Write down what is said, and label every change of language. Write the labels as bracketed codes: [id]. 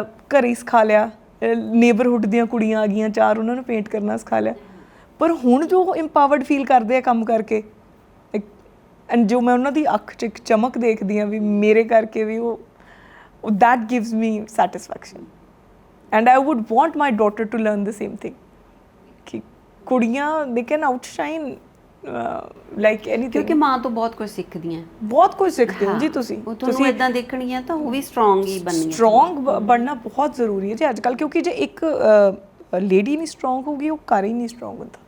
[pa] ਘਰੇ ਹੀ ਸਿਖਾ ਲਿਆ, ਨੇਬਰਹੁੱਡ ਦੀਆਂ ਕੁੜੀਆਂ ਆ ਗਈਆਂ 4, ਉਹਨਾਂ ਨੂੰ ਪੇਂਟ ਕਰਨਾ ਸਿਖਾ ਲਿਆ। ਪਰ ਹੁਣ ਜੋ [en] empowered feel [pa] ਕਰਦੇ ਆ ਕੰਮ ਕਰਕੇ, ਐਂਡ ਜੋ ਮੈਂ ਉਹਨਾਂ ਦੀ ਅੱਖ 'ਚ ਇੱਕ ਚਮਕ ਦੇਖਦੀ ਹਾਂ ਵੀ ਮੇਰੇ ਕਰਕੇ ਵੀ ਉਹ [en] that gives me satisfaction. And I would want my daughter to learn the same thing. [pa] ਕਿ ਕੁੜੀਆਂ [en] they can outshine like anything. [pa] ਕਿਉਂਕਿ ਮਾਂ ਤੋਂ ਬਹੁਤ ਕੁਝ ਸਿੱਖਦੀਆਂ, ਬਹੁਤ ਕੁਝ ਸਿੱਖਦੇ ਹੋ ਜੀ ਤੁਸੀਂ। ਤੁਸੀਂ ਇਦਾਂ ਦੇਖਣੀਆਂ ਤਾਂ ਉਹ ਵੀ ਸਟਰੋਂਗ ਹੀ ਬਣਨੀ। ਸਟਰੋਂਗ ਬਣਨਾ ਬਹੁਤ ਜ਼ਰੂਰੀ ਹੈ ਜੀ ਅੱਜ ਕੱਲ੍ਹ, ਕਿਉਂਕਿ ਜੇ ਇੱਕ ਲੇਡੀ ਨਹੀਂ ਸਟਰੋਂਗ ਹੋਊਗੀ ਉਹ ਘਰ ਹੀ ਨਹੀਂ ਸਟਰੋਂਗ ਹੁੰਦਾ।